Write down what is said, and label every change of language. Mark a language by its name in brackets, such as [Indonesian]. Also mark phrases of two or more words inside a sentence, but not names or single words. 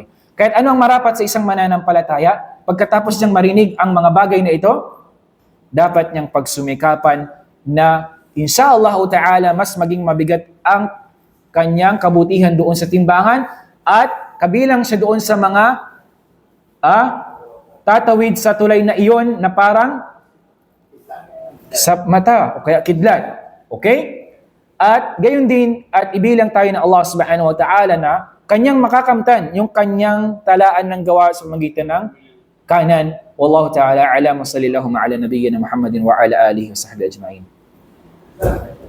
[Filipino] Kaya't ano ang marapat sa isang mananampalataya? Pagkatapos niyang marinig ang mga bagay na ito, dapat niyang pagsumikapan na [Arabic] إن شاء الله تعالى [Filipino] mas maging mabigat ang kanyang kabutihan doon sa timbangan at kabilang siya doon sa mga tatawid sa tulay na iyon na parang sa mata o kaya kidlat. Okay? At gayon din, at ibilang tayo na Allah [Arabic] سبحانه وتعالى [Filipino] na kanyang makakamtan yung kanyang talaan ng gawa sa magitan ng kanan. [Arabic] والله تعالى أعلم وصلى الله على نبينا محمد وعلى آله وصحبه أجمعين.